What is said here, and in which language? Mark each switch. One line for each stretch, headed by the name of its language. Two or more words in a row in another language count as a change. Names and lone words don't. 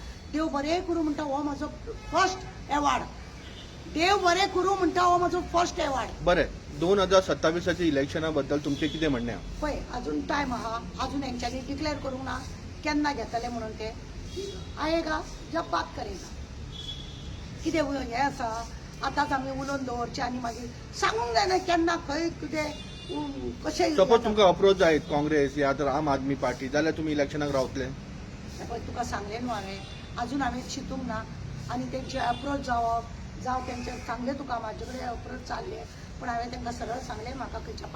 Konkani: देव बरें करूं म्हणटा हो म्हाजो
English: first award.
Konkani: देव बरें करूं म्हणटा हो म्हाजो
English: first award.
Konkani: बरें, 2027 इलेक्शना बद्दल तुमचें कितें म्हणणें आहा? पळय अजून टायम आहा, अजून हेंच्यांनी डिक्लेअर करूंक ना केन्ना घेतले म्हणून ते.
Hindi: आयेगा जब बात करेगा.
Konkani: कितें हें आसा आतांच आमी उलोवन दवरचें आनी मागीर सांगूंक जायना केन्ना खंय कितें कशें सपोज तुमकां अप्रोच जायत काँग्रेस या तर आम आदमी पार्टी जाल्यार तुमी इलेक्शनाक रावतले? पळय तुका सांगलें न्हू हांवें अजून हांवें चिंतूंक ना आनी तेंचे अप्रोच जावं तेंचे सांगलें तुका म्हाजे कडेन अप्रोच चालले पूण हांवें तांकां सरळ सांगलें म्हाका खंयच्या